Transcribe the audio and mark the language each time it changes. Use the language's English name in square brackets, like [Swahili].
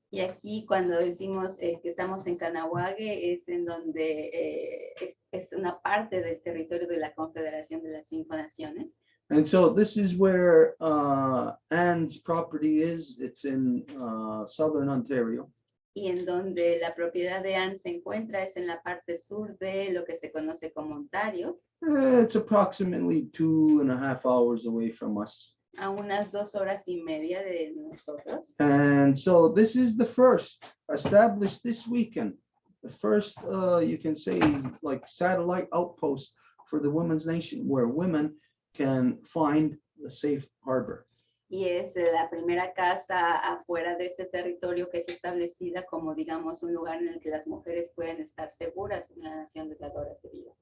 [Spanish] Y aquí cuando decimos que estamos en Canahuague es en donde es una parte del territorio de la Confederación de las 5 Naciones. [English] And so this is where Anne's property is. It's in southern Ontario. [Spanish] Y en donde la propiedad de Anne se encuentra es en la parte sur de lo que se conoce como Ontario. [English] It's approximately 2.5 hours away from us. [Spanish] A unas 2 horas y media de nosotros. [English] And so this is the first established this weekend. The first, you can say, like satellite outpost for the Women's Nation, where women can find a safe harbor. [Spanish] Y es la primera casa afuera de ese territorio que es establecida como, digamos, un lugar en el que las mujeres pueden estar seguras en la Nación de Dadoras de Vida.